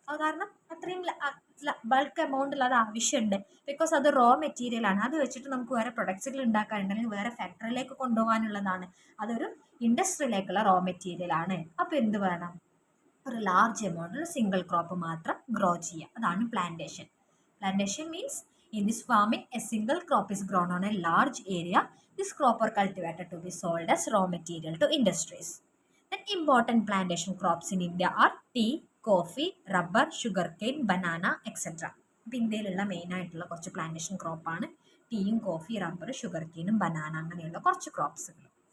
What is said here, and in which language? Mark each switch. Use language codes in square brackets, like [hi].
[ml] അത് കാരണം അത്രയും ബൾക്ക് എമൗണ്ടിൽ അത് ആവശ്യമുണ്ട്, ബിക്കോസ് അത് റോ മെറ്റീരിയൽ ആണ്. അത് വെച്ചിട്ട് നമുക്ക് വേറെ പ്രൊഡക്ട്സുകൾ ഉണ്ടാക്കാനുണ്ട്, അല്ലെങ്കിൽ വേറെ ഫാക്ടറിയിലേക്ക് കൊണ്ടുപോകാനുള്ളതാണ്. അതൊരു ഇൻഡസ്ട്രിയിലേക്കുള്ള റോ മെറ്റീരിയൽ ആണ്. അപ്പോൾ എന്ത് വേണം, ഒരു ലാർജ് എമൗണ്ടിൽ സിംഗിൾ ക്രോപ്പ് മാത്രം ഗ്രോ ചെയ്യുക, അതാണ് plantation. [en] Plantation means in this farming a single crop is grown on a large area. This crop are cultivated to be sold as raw material to industries. Then important plantation crops in India are tea, coffee, rubber, sugarcane, banana, etc. [ml] അപ്പോൾ ഇന്ത്യയിലുള്ള മെയിനായിട്ടുള്ള കുറച്ച് plantation ക്രോപ്പാണ് ടീയും coffee, rubber, sugar കെയിനും banana, അങ്ങനെയുള്ള കുറച്ച് ക്രോപ്സുകൾ.